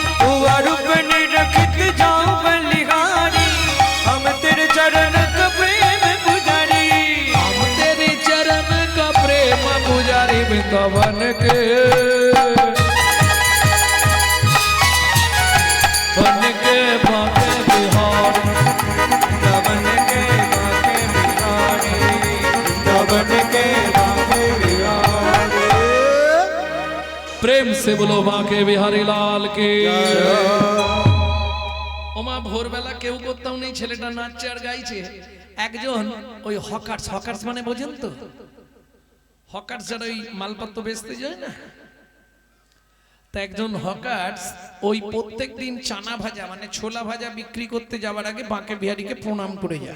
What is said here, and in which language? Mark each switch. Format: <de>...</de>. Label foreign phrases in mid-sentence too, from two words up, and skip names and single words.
<hi>हुआ रूपनी रखत जाओ बलिहारी, हम तेरे चरण का प्रेम पुजारी, हम तेरे चरण का प्रेम पुजारी, वृंदावन के বাঁকে বিহারি दमन के बाके बिहारी दमन के बाके बिहारी प्रेम से बोलो बांके बिहारी लाल के</hi> <bn>ওমা ভোরবেলা কেউ করতাম নেই, ছেলেটা নাচছে আর গাইছে। একজন ওই হকার্স মানে বোঝেন তো, হকার্স যারা ওই মালপত্র বেচতে যায় না, তা একজন হকার্স ওই প্রত্যেক দিন চানা ভাজা মানে ছোলা ভাজা বিক্রি করতে যাওয়ার আগে বাঁকে বিহারীকে প্রণাম করে যায়।</bn>